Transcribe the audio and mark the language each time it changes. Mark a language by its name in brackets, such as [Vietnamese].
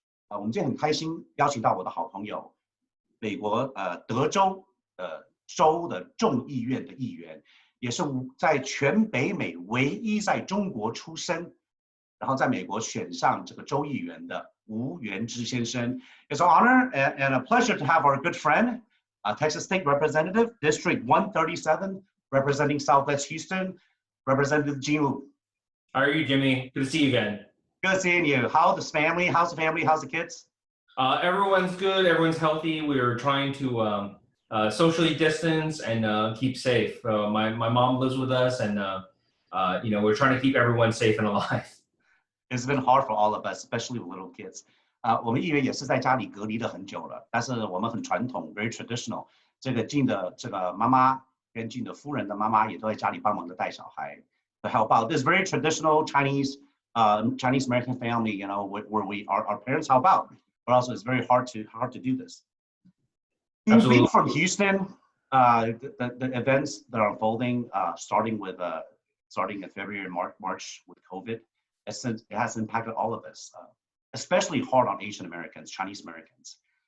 [Chinese] 我们今天很开心邀请到我的好朋友，美国德州州的众议院的议员，也是在全北美唯一在中国出生，然后在美国选上这个州议员的吴元之先生。 [English] It's an honor and a pleasure to have our good friend, Texas State Representative, District 137, representing Southwest Houston, Representative Jing Wu. How are you, Jimmy? Good to see you again. Good seeing you. How's the family? How's the kids? Everyone's good. Everyone's healthy. We're trying to socially distance and keep safe. My mom lives with us, and we're trying to keep everyone safe and alive. It's been hard for all of us, especially with little kids. [Chinese] 我们议员也是在家里隔离了很久了，但是我们很传统 ， [English] very traditional。 [Chinese] 这个Jing的这个妈妈跟Jing的夫人的妈妈也都在家里帮忙的带小孩。 [English] To help out. This very traditional Chinese American family, where our parents help out, but also it's very hard to do this. Being from Houston, the events that are unfolding, starting in February and March with COVID, it has impacted all of us, especially hard on Asian Americans, Chinese Americans.